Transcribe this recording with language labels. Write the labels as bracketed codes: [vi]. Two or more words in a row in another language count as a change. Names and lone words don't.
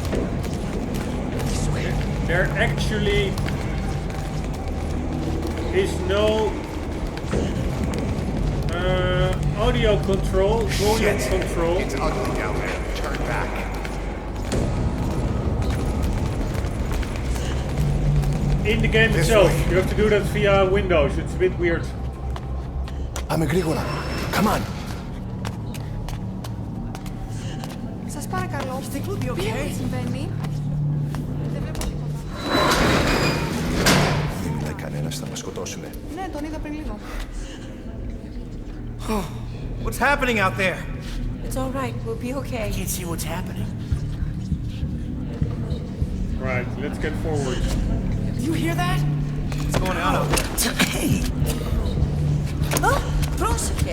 [en] There actually is no audio control, volume control. It's ugly down there. Turn back. In the game itself, you have to do that via Windows. It's a bit weird. I'm a Grigola. Come on. [el] Σας παρακαλώ. [en] Think we'll be okay. [el] Τι συμβαίνει? Δεν βλέπω τίποτα. Δεν μιλάει κανένας, θα μας σκοτώσουνε. Ναι, τον είδα πριν λίγο. [en] What's happening out there? It's all right. We'll be okay. I can't see what's happening. Right, let's get forward. Do you hear that? What's going on out there? Hey! [el] Oh, πρόσεχε.